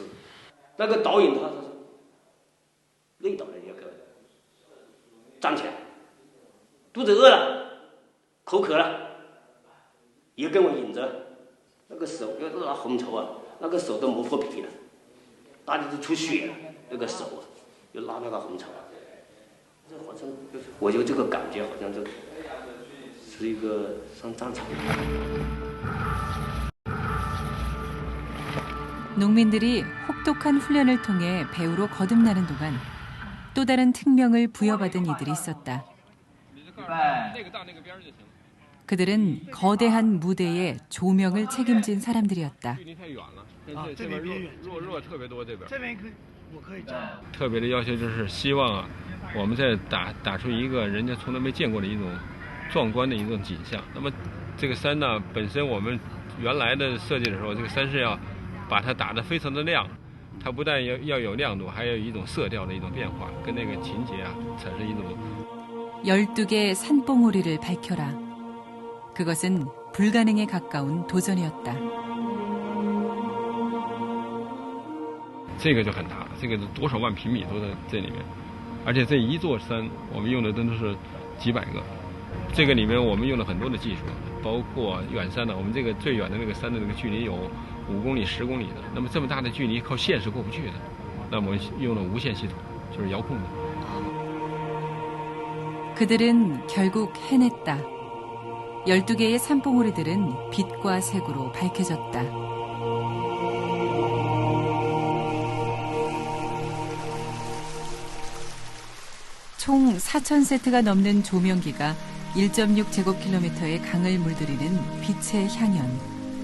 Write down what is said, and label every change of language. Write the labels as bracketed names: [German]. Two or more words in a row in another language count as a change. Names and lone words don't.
[Chinese] 那个导演他说，累倒了一个，站起来，肚子饿了，口渴了，也跟我引着，那个手要拉红绸啊，那个手都磨破皮了，大家都出血了，那个手啊，又拉那个红绸。这好像我就这个感觉，好像是一个上战场。 [Korean] 농민들이 혹독한 훈련을 통해 배우로 거듭나는 동안 또 다른 특명을 부여받은 이들이 있었다. 그들은 거대한 무대의 조명을 책임진 사람들이었다. [Chinese] 特别的要求就是希望我们在打出一个人家从来没见过的一种壮观的一种景象。那么这个山呢，本身我们原来的设计的时候，这个山是要把它打得非常的亮，它不但要有亮度，还有一种色调的一种变化，跟那个情节啊产生一种。 [Korean] 12개 산봉우리를 밝혀라. 그것은 불가능에 가까운 도전이었다. [Chinese] 这个就很大，这个多少万平米都在这里面，而且这一座山我们用的真的是几百个，这个里面我们用了很多的技术，包括远山的，我们这个最远的那个山的那个距离有5公里、10公里的，那么这么大的距离靠线是过不去的，那么我们用了无线系统，就是遥控的。 [Korean] 그들은 결국 해냈다. 12개의 산봉우리들은 빛과 색으로 밝혀졌다. 총 4,000세트가 넘는 조명기가 1.6제곱킬로미터의 강을 물들이는 빛의 향연.